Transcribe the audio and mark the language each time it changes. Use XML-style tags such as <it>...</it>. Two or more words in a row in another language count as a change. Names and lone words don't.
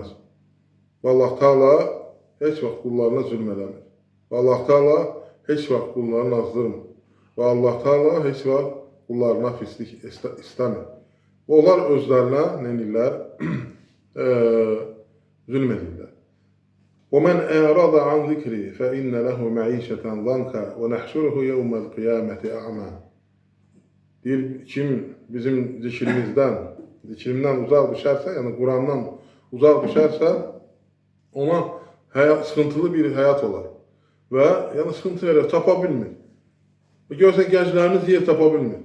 <az>Və Allah Teala heç vaxt qullarına zülm eləmir. Və Allah Teala heç vaxt qullarını azdırmır. Və Allah Teala heç vaxt qullarına pislik istəmir. Və onlar özlərinə nə edirlər? Zülm edirlər.</az> <ar>وَمَنْ أَعْرَضَ عَنْ ذِكْرِي فَإِنَّ لَهُ مَعِيشَةً ضَنْكًا وَنَحْشُرُهُ يَوْمَ الْقِيَامَةِ أَعْمَى.</ar> <az>Deyir, kim bizim zikrimdən uzaq düşərsə, yəni Qurandan uzaq düşərsə, ona sıxıntılı bir həyat olar. Və yəni sıxıntı verir, tapa bilmir. Görsən, gənclərimiz yer tapa bilmir.</az>